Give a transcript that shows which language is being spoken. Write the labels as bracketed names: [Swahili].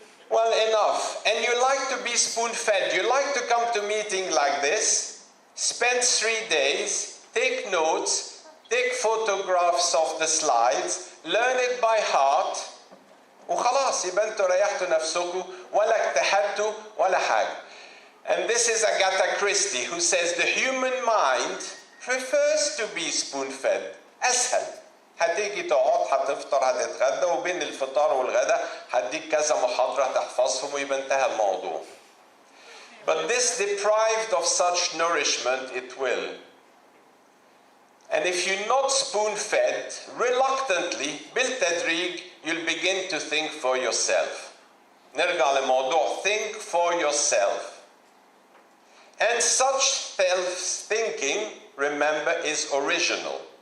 [English] Well, enough. And you like to be spoon-fed. You like to come to a meeting like this, spend 3 days, take notes, take photographs of the slides, learn it by heart, [Arabic] وخلاص يبقى انتوا ريحتوا نفسكم ولا اجتهدتوا ولا حاجة. [English] And this is Agatha Christie, who says the human mind prefers to be spoon-fed. [Arabic] أسهل. هتيجي تقعد هتفطر هتتغدى وبين الفطار والغدا هديك كذا محاضرة تحفظهم ويبقى انتهى الموضوع. [English] But this, deprived of such nourishment, it will. And if you're not spoon-fed, reluctantly, [Arabic] بالتدريج, [English] you'll begin to think for yourself. [Arabic] نرجع لموضوع [English] think for yourself. And such self-thinking, remember, is original.